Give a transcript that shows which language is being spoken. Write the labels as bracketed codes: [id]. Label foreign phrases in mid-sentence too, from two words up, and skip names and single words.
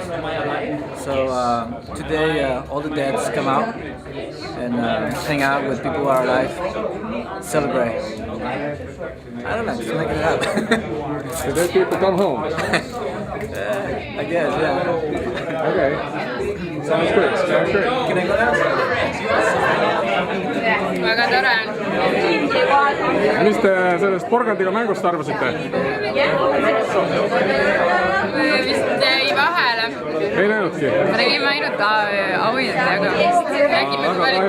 [en] So today all the deads come out and hang out with people who are alive, celebrate. I don't know, just make it happen. The dead people come home. I guess, yeah. Okay. Sounds great. Sounds great. Can I go now? [et] Väga tore on. Mis te sellest porgandiga mängust arvasite? Vist jäi vahele Ei näinudki? Me nägime ainult auhindade jagamist. Nägime, kui palju